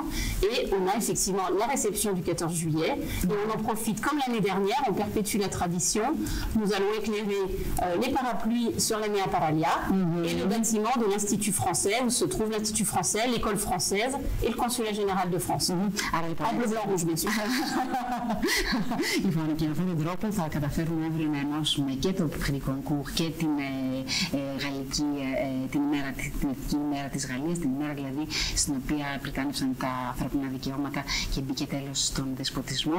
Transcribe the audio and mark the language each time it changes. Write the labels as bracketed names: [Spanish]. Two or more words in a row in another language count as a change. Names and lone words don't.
[French] Et on a effectivement la réception du 14 juillet. Et on en profite, comme l'année dernière, on perpétue la tradition. Nous allons éclairer les parapluies sur la Nea Paralia et le bâtiment de l'Institut français, où se trouve l'Institut français, l'école française et le consulat général de France. En bleu, blanc, rouge, bien sûr. [Greek] Λοιπόν, και με αυτόν τον τρόπο θα καταφέρουμε αύριο να ενώσουμε και το Prix Goncourt και την γαλλική, την ημέρα της Γαλλίας, την ημέρα δηλαδή στην οποία πριτάνευσαν τα ανθρώπινα δικαιώματα και μπήκε τέλος στον δεσποτισμό.